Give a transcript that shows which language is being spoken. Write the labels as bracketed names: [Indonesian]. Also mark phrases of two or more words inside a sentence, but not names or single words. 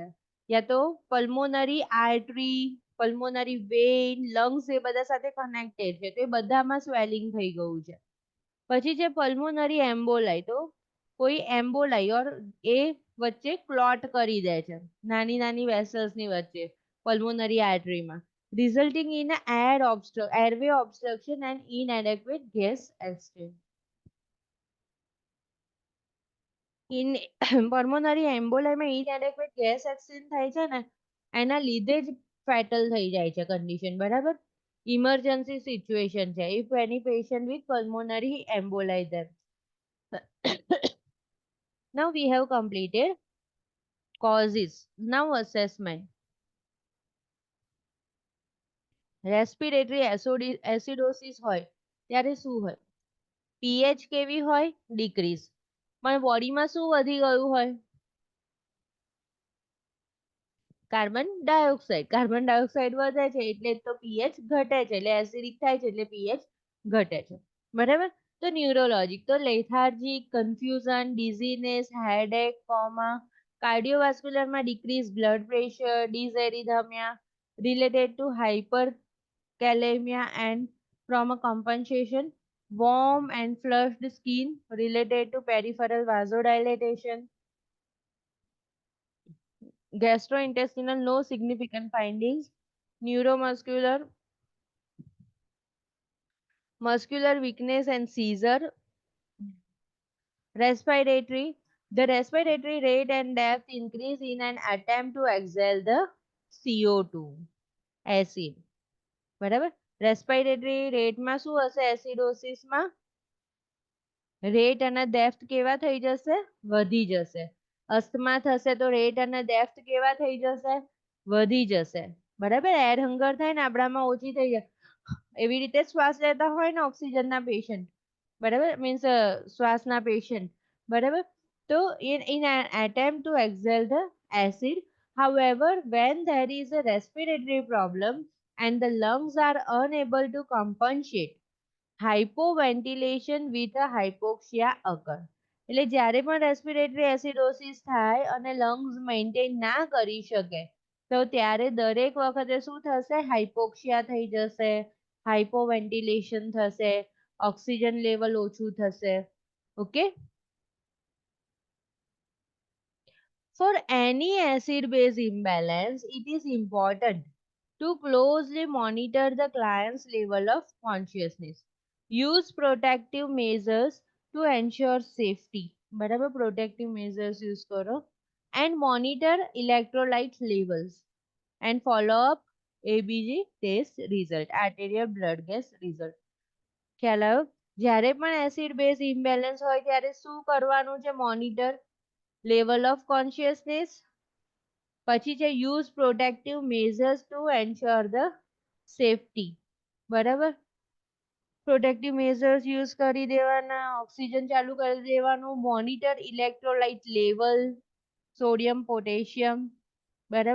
[Gujarati] યા તો [English] pulmonary artery, pulmonary vein, lungs [Gujarati] એ બધા સાથે કનેક્ટેડ છે, તો એ બધામાં સ્વેલિંગ થઈ ગયું છે. પછી છે [English] pulmonary emboli, [Gujarati] તો કોઈ એમ્બોલાઈ ઓર એ વચ્ચે ક્લોટ કરી દે છે નાની નાની વેસલ્સ ની વચ્ચે [English] pulmonary arteryમાં, resulting in a airway obstruction and inadequate gas exchange. In pulmonary embolism inadequate gas exchange [Gujarati] થાય છે ને, એના લીધે જ ફેટલ થઈ જાય છે કન્ડિશન, બરાબર. [English] emergency situation છે if any patient with pulmonary embolism. Now we have completed causes. Now assessment. respiratory acidosis [Gujarati] હોય ત્યારે શું હોય? પીએચ કેવી હોય? ડિક્રીઝ. પણ બોડીમાં શું વધી ગયું હોય? [English] carbon dioxide [Gujarati] વધે છે એટલે તો પીએચ ઘટે છે, એટલે એસિડિક થાય છે એટલે પીએચ ઘટે છે, બરાબર. [English] તો ન્યુરોલોજીક, તો લેથાર્જીક, confusion, dizziness, headache, coma. cardiovascularમાં decrease blood pressure, dysrhythmia related to hyperkalemia and trauma compensation, warm and flushed skin related to peripheral vasodilatation, gastrointestinal no significant findings, neuromuscular, muscular weakness and seizure, respiratory, the respiratory rate and depth increase in an attempt to exhale the CO2 acid, [Gujarati] બરાબર. [English] respiratory rateમાં [Gujarati] શું હશે? એસિડોસિસમાં રેટ અને ડેપ્થ કેવા થઈ જશે? વધી જશે. અસ્થમા થશે તો રેટ અને ડેપ્થ કેવા થઈ જશે? વધી જશે, બરાબર. [English] air hunger [Gujarati] થાય ને આપણામાં ઓછી થઈ જાય, એવી રીતે શ્વાસ લેતા હોય ને ઓક્સિજનના પેશન્ટ, બરાબર, મીન્સ શ્વાસના પેશન્ટ, બરાબર. [English] તો in an attempt to exhale the acid, however, when there is a respiratory problem and the lungs are unable to compensate, hypoventilation with a hypoxia occur. [Gujarati] એટલે જ્યારે પણ [English] respiratory acidosis [Gujarati] થાય અને [English] lungs maintain [Gujarati] ના કરી શકે તો ત્યારે દરેક વખતે શું થશે? હાઇપોક્સિયા થઈ જશે, હાઇપોવેન્ટિલેશન થશે, [English] oxygen level [Gujarati] ઓછું થશે. ઓકે. [English] For any acid base imbalance, it is important to closely monitor the client's level of consciousness. Use protective measures to ensure safety. બરાબર, protective measures use કરો. And monitor electrolyte levels. And follow up ABG test result, arterial blood gas result. [Gujarati] ખ્યાલ આવ્યો? જ્યારે પણ [English] acid base imbalance [Gujarati] હોય ત્યારે શું કરવાનું છે? [English] Monitor level of consciousness. [Gujarati] પછી છે [English] use protective measures to ensure the safety, બરાબર. protective measures use [Gujarati] કરી દેવાના, ઓક્સિજન ચાલુ કરી દેવાનું, [English] monitor electrolyte level, [Gujarati] સોડિયમ, પોટેશિયમ, બરાબર.